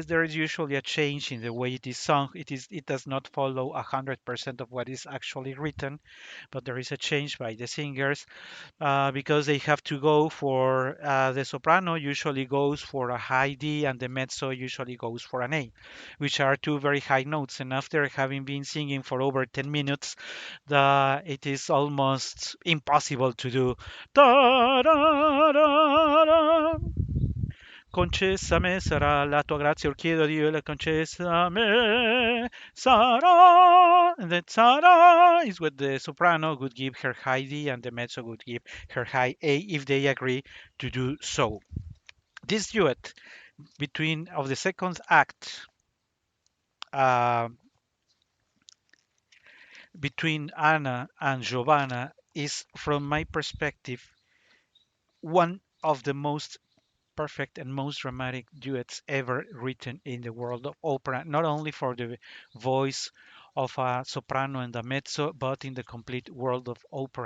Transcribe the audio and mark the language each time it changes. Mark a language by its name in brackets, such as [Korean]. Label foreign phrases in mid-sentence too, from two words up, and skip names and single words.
[English] There is usually a change in the way it is sung. It does not follow 100% of what is actually written, but there is a change by the singers because they have to go for the soprano usually goes for a high D and the mezzo usually goes for an A, which are two very high notes. And after having been singing for over 10 minutes, it is almost impossible to do. Da, da, da, da. [Italian] concessame sarà la tua grazia, or chiedo a Dio, la concessame sarà. [English] And then sarà is what the soprano would give her high D and the mezzo would give her high A if they agree to do so. This duet between of the second act uh, between Anna and Giovanna is, from my perspective, one of the most perfect and most dramatic duets ever written in the world of opera, not only for the voice of a soprano and a mezzo, but in the complete world of opera.